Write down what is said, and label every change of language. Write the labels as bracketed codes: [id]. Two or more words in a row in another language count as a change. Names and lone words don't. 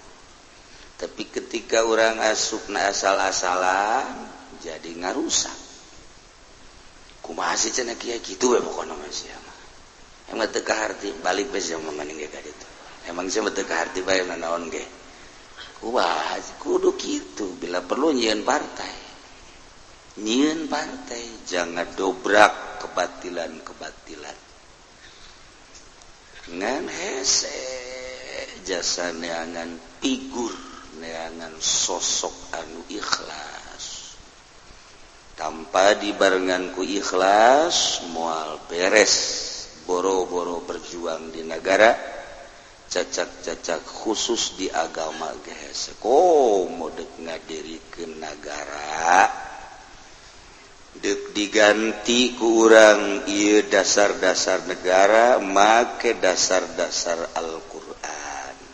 [su] Tapi ketika urang asupna asal-asalan jadi ngarusak. Kumaha sih cenah kieu kitu we pokona mah sia mah. Emang teu kaharti balik we sia mah maning ge ka ditu. Emang sia teu kaharti bae naon ge. Kudu kitu bila perlu nyieun partai. Nyieun partai, [id] jangan dobrak kebatilan-kebatilan. [su] Ngan hese jasa neangan figur, neangan sosok anu ikhlas. Tanpa dibarengan ku ikhlas moal beres boro-boro berjuang di negara cacak-cacak khusus di agama geus modek ngadirikeun negara dek diganti ku urang ieu dasar-dasar negara make dasar-dasar Al-Qur'an